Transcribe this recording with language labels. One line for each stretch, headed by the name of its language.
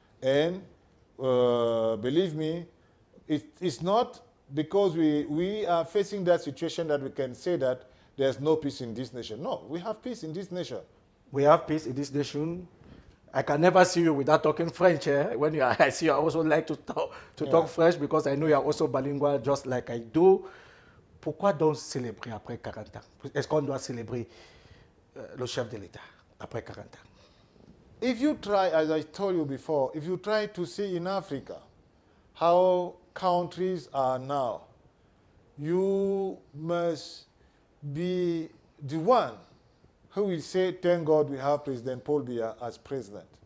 English: And believe me, it's not because we are facing that situation that we can say that there's no peace in this nation. No, we have peace in this nation. We have peace in this nation. I can never see you without talking French. When I see you, I also like to talk French because I know you are also bilingual just like I do.
French: Pourquoi donc célébrer après 40 ans? Est-ce qu'on doit célébrer le chef de l'État après 40 ans?
English: If you try, as I told you before, if you try to see in Africa how countries are now, you must be the one who will say, thank God we have President Paul Biya as president.